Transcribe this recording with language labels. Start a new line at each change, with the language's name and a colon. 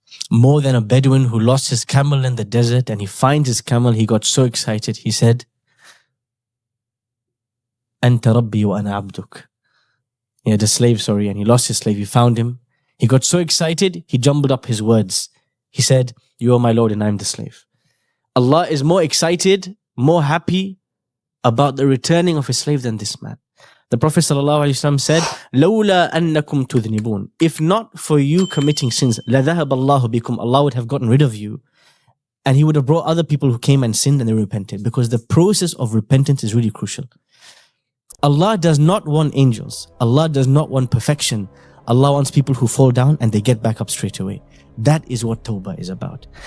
English: More than a Bedouin who lost his camel in the desert and he finds his camel, he got so excited, he said,
Arabic: Anta Rabbi wa ana abduk.
English: He had a slave, and he lost his slave, he found him. He got so excited, he jumbled up his words. He said, you are my Lord and I am the slave. Allah is more excited, more happy about the returning of his slave than this man. The Prophet ﷺ said,
Arabic: لَوْلَا أَنَّكُمْ تُذْنِبُونَ.
English: If not for you committing sins,
Arabic: لَذَهَبَ اللَّهُ بِكُمْ.
English: Allah would have gotten rid of you. And he would have brought other people who came and sinned and they repented, because the process of repentance is really crucial. Allah does not want angels. Allah does not want perfection. Allah wants people who fall down and they get back up straight away. That is what Tawbah is about.